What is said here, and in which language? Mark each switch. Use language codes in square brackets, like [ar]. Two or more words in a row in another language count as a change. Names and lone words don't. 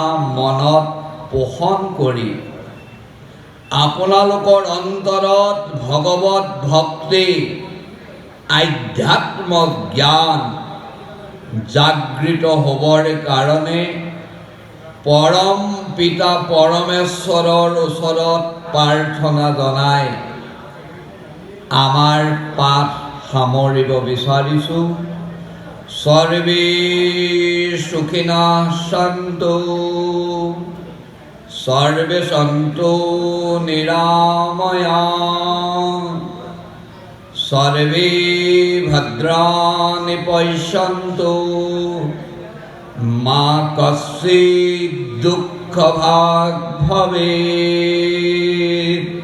[as] মনত পোষণ কৰি আপোনালোকৰ অন্তৰত ভগৱত ভক্তি, আধ্যাত্ম জ্ঞান জাগৃত হ'বৰ কাৰণে পৰম পিতা পৰমেশ্বৰৰ ওচৰত প্ৰাৰ্থনা জনাই আমাৰ পাঠ সামৰিব বিচাৰিছোঁ। [sa] সৰ্বে সুখিনঃ সন্তু, সর্বে সন্তু নিরাময়াঃ, সর্বে ভদ্রাণি পশ্যন্তু, মা কশ্চিৎ দুঃখভাগ্ ভবেৎ।